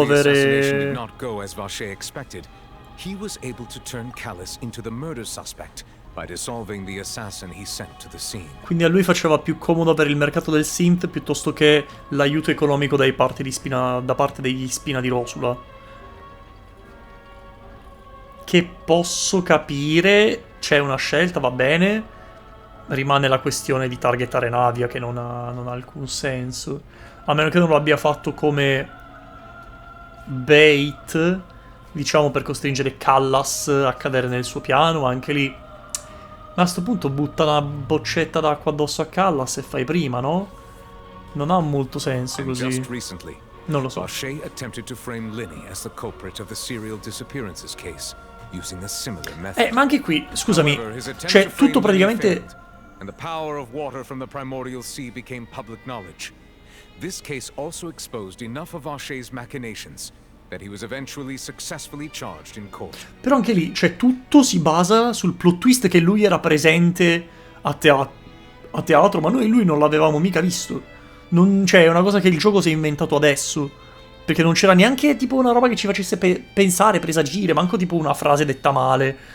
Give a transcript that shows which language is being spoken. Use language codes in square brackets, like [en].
[en] Although the assassination did [it] avere... [en] not go as Vacher expected, he was able to turn Callus into the murder suspect by dissolving the assassin he sent to the scene. [it] Quindi a lui faceva più comodo avere il mercato del synth piuttosto che l'aiuto economico da parte degli Spina di Rosula. che posso capire, c'è una scelta, va bene, rimane la questione di targetare Navia che non ha alcun senso, a meno che non lo abbia fatto come bait, diciamo, per costringere Callas a cadere nel suo piano. Anche lì, ma a sto punto butta una boccetta d'acqua addosso a Callas e fai prima, no? Non ha molto senso così. Non lo so. [en] Vache attempted to frame Linny as the culprit of the serial disappearances case, using a similar method. [it] Ma anche qui, scusami, cioè tutto praticamente... [en] And the power of water from the primordial sea became public knowledge. This case also exposed enough of Vache's machinations that he was eventually successfully charged in court. [it] Però anche lì, cioè tutto si basa sul plot twist che lui era presente a teatro, ma noi lui non l'avevamo mica visto. Cioè, è una cosa che il gioco si è inventato adesso. Perché non c'era neanche tipo una roba che ci facesse pensare, presagire, manco tipo una frase detta male.